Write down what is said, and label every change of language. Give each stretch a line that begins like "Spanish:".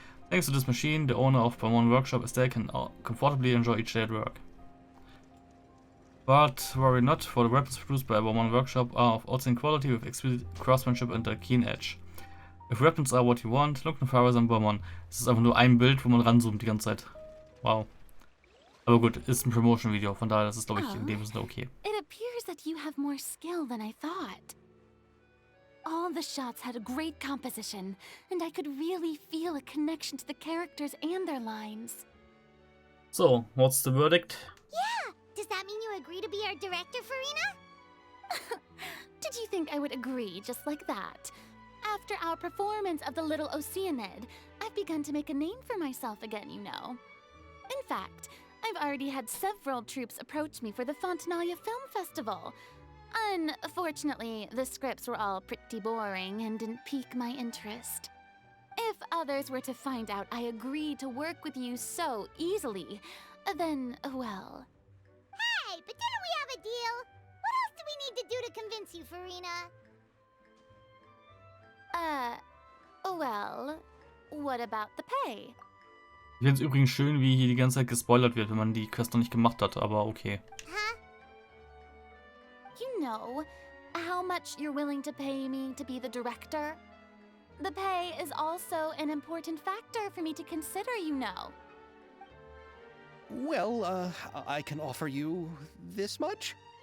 English: Thanks to this machine, the owner of One Workshop Estate can comfortably enjoy each day at work. But worry not, for the weapons produced by One Workshop are of outstanding quality with exquisite craftsmanship and a keen edge. If weapons are what you want, look no farther than Beaumont.
German: Es ist einfach nur ein Bild, wo man ranzoomt die ganze Zeit. Wow. Aber gut, ist ein Promotion-Video, von daher ist es, glaube ich, in dem Sinne okay.
English: It appears that you have more skill than I thought. All the shots had a great composition, and I could really feel a connection to the characters and their lines. So, what's the verdict? Yeah! Does that mean you agree to be our director, Farina? Did you think I would agree just like that? After our performance of The Little Oceanid, I've begun to make a name for myself again, you know. In fact, I've already had several troops approach me for the Fontanalia Film Festival. Unfortunately, the scripts were all pretty boring and didn't pique my interest. If others were to find out I agreed to work with you so easily, then, well... Hey, but didn't we have a deal? What else do we need to do to convince you, Farina? Well, what about the pay?
German: Ich finde es übrigens schön, wie hier die ganze Zeit gespoilert wird, wenn man die Quest noch nicht gemacht hat, aber okay.
English: Huh? You know how much you're willing to pay me to be the director? The pay is also an important factor for me to consider, you know. Well, I can offer you this much?